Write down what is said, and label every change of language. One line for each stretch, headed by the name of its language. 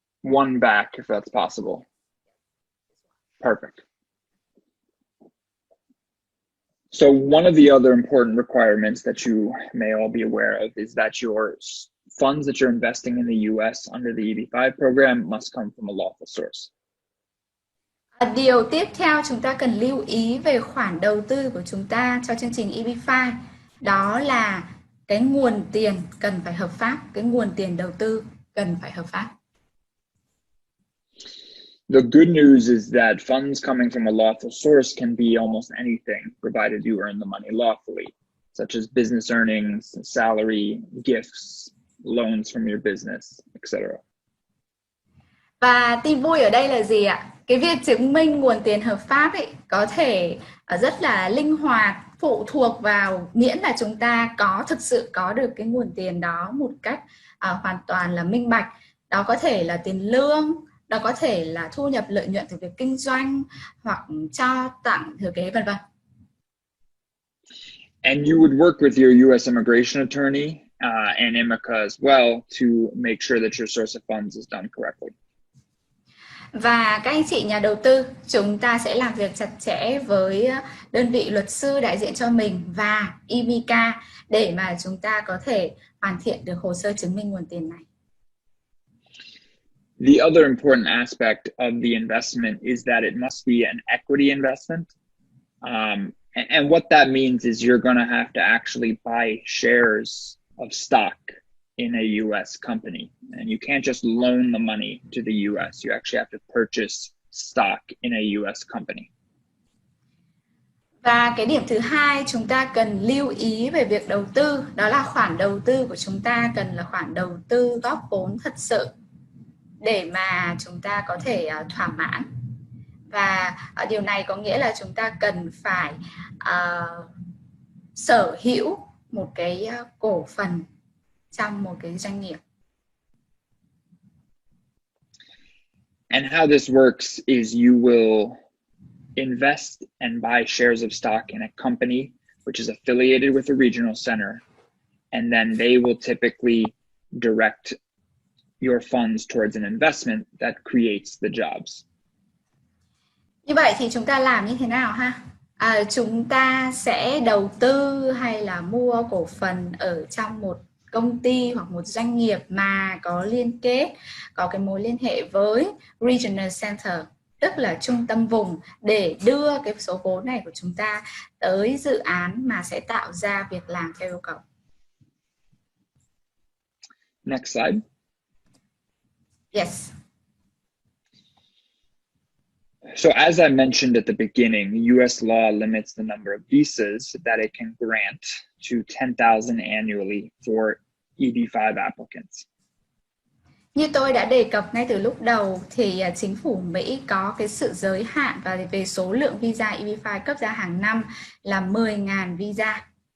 English: One back, if that's possible. Perfect. So one of the other important requirements that you may all be aware of is that your funds that you're investing in the US under the EB-5 program must come from a lawful source.
Vietnamese: Điều tiếp theo chúng ta cần lưu ý về khoản đầu tư của chúng ta cho chương trình EB-5 đó là cái nguồn tiền cần phải hợp pháp, cái nguồn tiền đầu tư cần phải hợp pháp.
English: The good news is that funds coming from a lawful source can be almost anything, provided you earn the money lawfully, such as business earnings, salary, gifts, loans from your business, etc.
Vietnamese: Và tin vui ở đây là gì ạ? Cái việc chứng minh nguồn tiền hợp pháp ấy có thể rất là linh hoạt, phụ thuộc vào miễn là chúng ta thực sự có được cái nguồn tiền đó một cách hoàn toàn là minh bạch. Đó có thể là tiền lương, đó có thể là thu nhập lợi nhuận từ việc kinh doanh hoặc cho tặng thừa kế vân vân.
English: And you would work with your US immigration attorney and IMICA as well to make sure that your source of funds is done correctly.
Vietnamese: Và các anh chị nhà đầu tư, chúng ta sẽ làm việc chặt chẽ với đơn vị luật sư đại diện cho mình và IMICA để mà chúng ta có thể hoàn thiện được hồ sơ chứng minh nguồn tiền này.
English: The other important aspect of the investment is that it must be an equity investment. And what that means is you're going to have to actually buy shares of stock in a US company. And you can't just loan the money to the US. You actually have to purchase stock in a US company.
Vietnamese: Và cái điểm thứ hai chúng ta cần lưu ý về việc đầu tư, đó là khoản đầu tư của chúng ta cần là khoản đầu tư góp vốn thật sự để mà chúng ta có thể thỏa mãn. Và điều này có nghĩa là chúng ta cần phải sở hữu một cái cổ phần trong một cái doanh nghiệp.
English: And how this works is you will invest and buy shares of stock in a company which is affiliated with a regional center, and then they will typically direct your funds towards an investment that creates the jobs.
Vietnamese: Như vậy thì chúng ta làm như thế nào ha? Chúng ta sẽ đầu tư hay là mua cổ phần ở trong một công ty hoặc một doanh nghiệp mà có liên kết, có cái mối liên hệ với Regional Center, tức là trung tâm vùng, để đưa cái số vốn này của chúng ta tới dự án mà sẽ tạo ra việc làm theo yêu cầu.
English: Next slide. Yes. So as I mentioned at the beginning, US law limits the number of visas that it can grant to 10,000 annually for EB-5 applicants.
Vietnamese: Như tôi đã đề cập ngay từ lúc đầu thì chính phủ Mỹ có cái sự giới hạn về số lượng visa EB-5 cấp ra hàng năm là 10.000 visa.